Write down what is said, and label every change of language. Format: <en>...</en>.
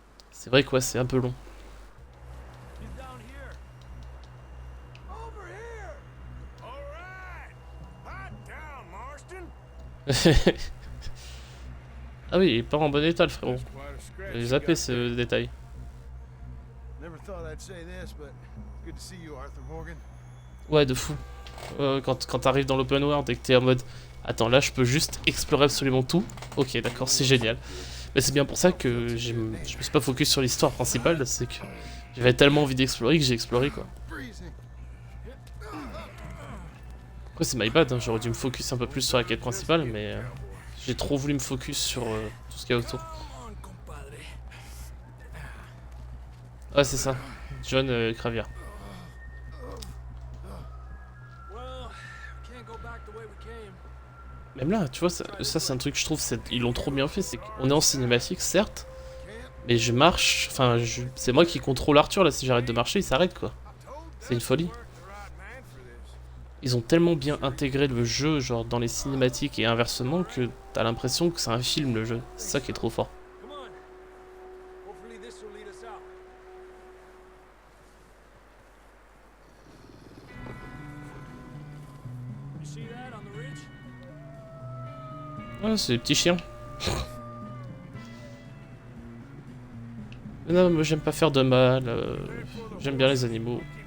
<fr>C'est vrai que ouais, c'est un peu long.</fr> <en>He's down here. Over here. All right. Hot down, Marston.</en> <fr>Ah oui, il est pas en bon état, le frérot.</fr> <en>Quite a scratch</en> <fr>J'ai</fr> <en>you</en> <fr>zappé</fr> <en>got</en> <fr>ce</fr> <en>there.</en> <fr>détail.</fr> <en>Never thought I'd say this, but good to see you, Arthur Morgan.</en> <fr>Ouais, de fou. Quand t'arrives dans l'open world et que t'es en mode... Attends, là, je peux juste explorer absolument tout. Ok, d'accord, c'est génial. Mais c'est bien pour ça que je me suis pas focus sur l'histoire principale, c'est que j'avais tellement envie d'explorer que j'ai exploré, quoi. Après, c'est</fr> <en>my bad,</en> <fr>hein, j'aurais dû me focus un peu plus sur la quête principale, mais j'ai trop voulu me focus sur tout ce qu'il y a autour.</fr> <en>Come on, compadre.</en> <fr>Ouais, c'est ça. John Cravier.</fr> <en>Well, can't go back the way we came.</en> <fr>Même là, tu vois, ça c'est un truc que je trouve, ils l'ont trop bien fait, c'est qu'on est en cinématique, certes, mais je marche, enfin, c'est moi qui contrôle Arthur, là, si j'arrête de marcher, il s'arrête, quoi. C'est une folie. Ils ont tellement bien intégré le jeu, genre, dans les cinématiques et inversement, que t'as l'impression que c'est un film, le jeu. C'est ça qui est trop fort.</fr> <en>Come on. Hopefully this will lead us out. You see that on the ridge?</en> <fr>Ouais, c'est des petits chiens. Mais non, moi j'aime pas faire de mal, j'aime bien les animaux.</fr>